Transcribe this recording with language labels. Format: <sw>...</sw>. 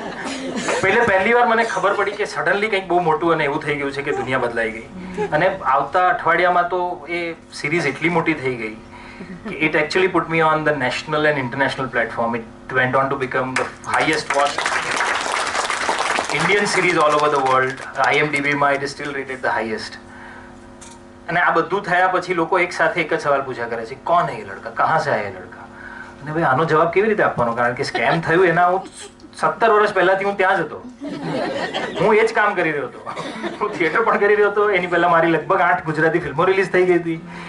<gu>પહેલી વાર મને ખબર પડી કે સડનલી કંઈક બહુ મોટું અને એવું થઈ ગયું છે કે દુનિયા બદલાઈ ગઈ. અને આવતા અઠવાડિયામાં તો એ સિરીઝ એટલી મોટી થઈ ગઈ કે</gu> <en>It actually put me on the national and international platform. It went on to become the highest watch Indian series all over the world. IMDb માં it is still rated the highest.</en> <gu>અને આ બધું થયા પછી લોકો એક સાથે એક જ સવાલ પૂછ્યા કરે છે, કોણ હે</gu> <hi>ये लड़का, कहाँ से आया ये लड़का?</hi> <gu>અને ભાઈ આનો જવાબ કેવી રીતે આપવાનો? કારણ કે સ્કેમ થયું એના હું 17 વર્ષ પહેલાથી હું ત્યાં જ હતો. હું એ જ કામ કરી રહ્યો હતો. હું થિયેટર પણ કરી રહ્યો હતો. એની પહેલા મારી લગભગ 8 ગુજરાતી ફિલ્મો રિલીઝ થઈ ગઈ હતી.</gu>